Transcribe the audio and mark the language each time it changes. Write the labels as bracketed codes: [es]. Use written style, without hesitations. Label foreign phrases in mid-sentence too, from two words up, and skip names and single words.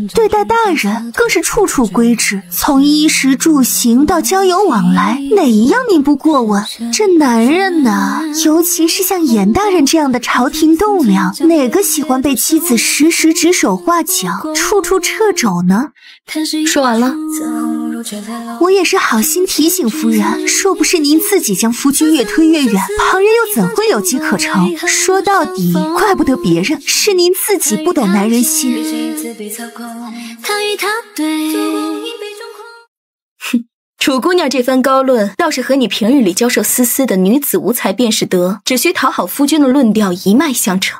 [zh] 對待大人更是處處規制，從衣食住行到交友往來，哪一樣您不過問？這男人呢，尤其是像嚴大人這樣的朝廷棟梁，哪個喜歡被妻子時時指手畫腳，處處掣肘呢？說完了。我也是好心提醒夫人，若不是您自己將夫君越推越遠，旁人又怎會有機可乘？說到底，怪不得別人，是您自己不懂男人心。哼，楚姑娘這番高論，倒是和你平日裡教授思思的女子無才便是德，只需討好夫君的論調一脈相承。